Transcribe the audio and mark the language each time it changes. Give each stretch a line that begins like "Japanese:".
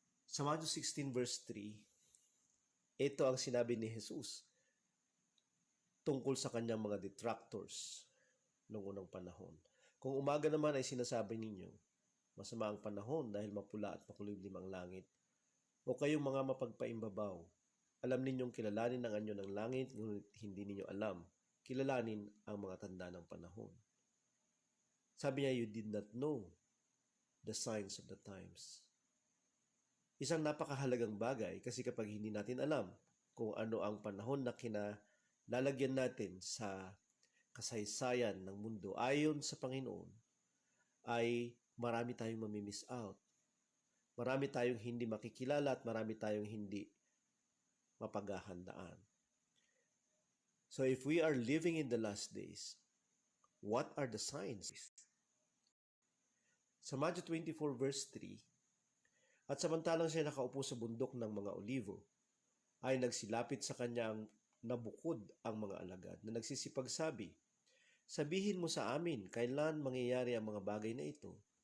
Filipino: Sa Matthew 16 verse 3, ito ang sinabi ni Jesus tungkol sa kanyang mga detractors noong unang panahon. Kung umaga naman ay sinasabi ninyo, masama ang panahon dahil mapula at makulimlim ang langit. O kayong mga mapagpaimbabaw, alam ninyong kilalanin ang anyo ng langit, ngunit hindi ninyo alam. Kilalanin ang mga tanda ng panahon. Sabi niya,
English: you did not know the signs of the times.
Filipino: Isang napakahalagang bagay kasi kapag hindi natin alam kung ano ang panahon na kinalalagyan natin sa kasaysayan ng mundo ayon sa Panginoon, ay marami tayong mamimiss out. Marami tayong hindi makikilala at marami tayong hindi mapaghahandaan.
English: So if we are living in the last days, what are the signs?
Filipino: Sa Matthew 24 verse 3, at samantalang siya nakaupo sa bundok ng mga olivo, ay nagsilapit sa kanya ang nabukod ang mga alagad na nagsisipagsabi, sabihin mo sa amin, kailan mangyayari ang mga bagay na ito?